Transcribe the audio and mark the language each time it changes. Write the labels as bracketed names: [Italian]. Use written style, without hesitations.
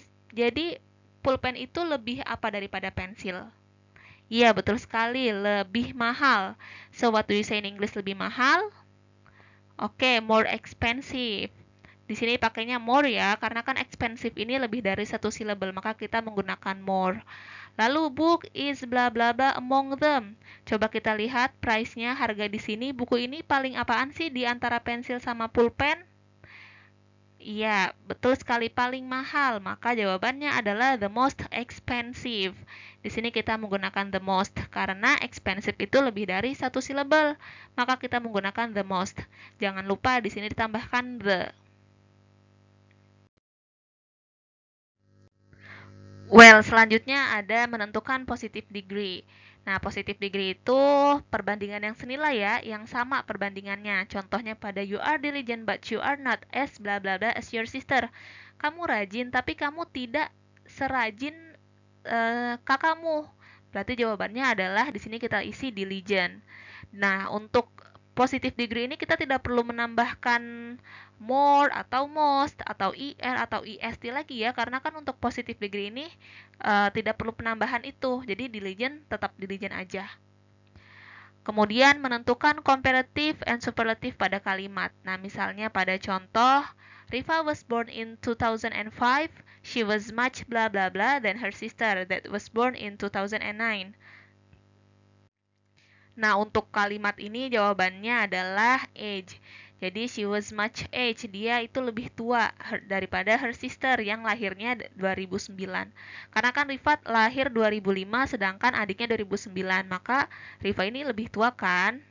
[Indonesian] Jadi pulpen itu lebih apa daripada pensil? Iya, betul sekali, lebih mahal. [English] So what do you say in English [Indonesian] lebih mahal? [English] Oke, more expensive. [Indonesian] Di sini pakainya more ya, karena kan expensive ini lebih dari satu syllable, maka kita menggunakan more. Lalu [English] book is bla bla bla among them. [Indonesian] Coba kita lihat price-nya, harga di sini. Buku ini paling apaan sih di antara pensil sama pulpen? Iya, betul sekali paling mahal. Maka jawabannya adalah [English] the most expensive. [Indonesian] Di sini kita menggunakan [English] the most [Indonesian] karena expensive itu lebih dari satu syllable. Maka kita menggunakan the most. Jangan lupa di sini ditambahkan the. Well, selanjutnya ada menentukan positive degree. Nah, positive degree itu perbandingan yang senilai ya, yang sama perbandingannya. Contohnya pada [English] you are diligent but you are not as bla bla bla as your sister. [Indonesian] Kamu rajin tapi kamu tidak serajin kakakmu. Berarti jawabannya adalah di sini kita isi diligent. Nah, untuk positive degree ini kita tidak perlu menambahkan more atau most atau er atau est lagi ya, karena kan untuk positive degree ini tidak perlu penambahan itu. Jadi diligent tetap diligent aja. Kemudian menentukan comparative and superlative pada kalimat. Nah, misalnya pada contoh [English] Riva was born in 2005. She was much blah blah blah than her sister that was born in 2009. [Indonesian] Nah, untuk kalimat ini jawabannya adalah age. Jadi [English] she was much age, [Indonesian] dia itu lebih tua daripada [English] her sister [Indonesian] yang lahirnya 2009. Karena kan Rifat lahir 2005 sedangkan adiknya 2009, maka Rifa ini lebih tua kan?